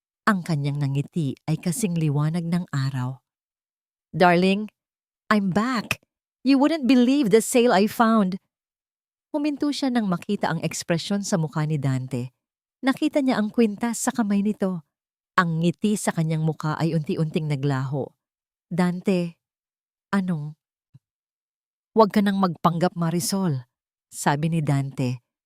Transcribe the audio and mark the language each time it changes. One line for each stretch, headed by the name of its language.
Filipino: Ang kanyang nangiti ay kasing liwanag ng araw.
English: Darling, I'm back. You wouldn't believe the sale I found.
Filipino: Huminto siya nang makita ang ekspresyon sa mukha ni Dante. Nakita niya ang kwintas sa kamay nito. Ang ngiti sa kanyang mukha ay unti-unting naglaho. Dante, anong? Huwag ka nang magpanggap, Marisol, sabi ni Dante.